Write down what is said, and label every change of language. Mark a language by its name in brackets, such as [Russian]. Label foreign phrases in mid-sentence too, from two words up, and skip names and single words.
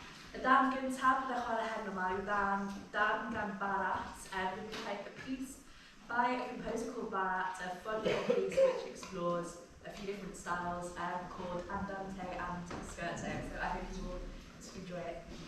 [Welsh] Y darn gyntaf byddai chwarae heno yma yw darn gan Barat, [English] with a piece by a composer called Barat, a fun little piece which explores a few different styles called Andante and Scherzo. So I hope you will enjoy it.